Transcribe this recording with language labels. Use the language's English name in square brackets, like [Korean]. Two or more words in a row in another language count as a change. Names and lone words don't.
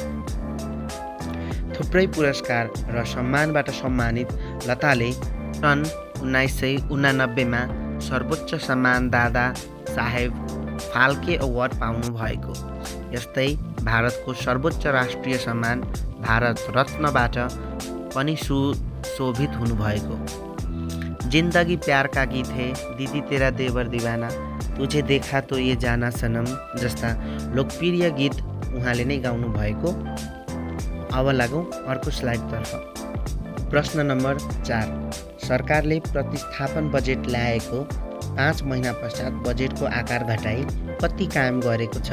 [Nepali] थुप्रै पुरस्कार र सम्मानबाट सम्मानित लताले सन् 1989 मा सर्वोच्च सम्मान दादा साहेब फाल्के अवार्ड पाउनु भएको। यस्तै भारतको सर्वोच्च राष्ट्रिय सम्मान भारत रत्नबाट पनि सुशोभित हुनुभएको। जिंदगी प्यार का गीत है, दीदी तेरा देवर दीवाना, तुझे देखा तो ये जाना सनम जस्ता लोकप्रिय गीत उहाँले नै गाउनु भएको। अब लागौँ अर्को स्लाइडतर्फ। प्रश्न नम्बर 4, सरकारले प्रतिस्थापन बजेट ल्याएको 5 महिना पश्चात बजेटको आकार घटाई कति कायम गरेको छ?